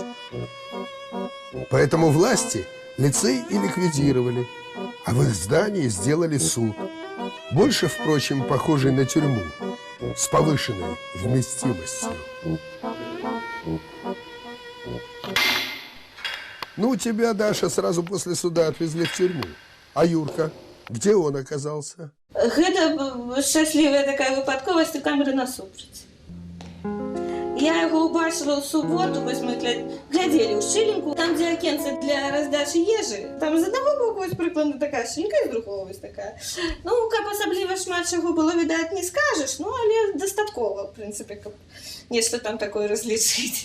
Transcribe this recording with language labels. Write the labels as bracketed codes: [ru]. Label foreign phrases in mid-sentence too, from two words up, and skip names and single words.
[ru] Поэтому власти лицей и ликвидировали, а в их здании сделали суд, больше, впрочем, похожий на тюрьму, с повышенной вместимостью. Ну, тебя, Даша, сразу после суда отвезли в тюрьму. А Юрка? Где он оказался? [be] Гэта шчаслівая такая выпадковасць у камеры насупраць. Я яго ўбачыла ў суботу, вось мы глядзелі ў шчылінку, там, дзе акенцы для раздачы ежы. Там з аднаго боку вось прыкладна такая шчылінка, і з другого вось такая. Ну, каб асабліва шмат чаго было відаць, не скажаш, ну, але дастаткова, в прынцыпе, каб нешта там такое разлічыць.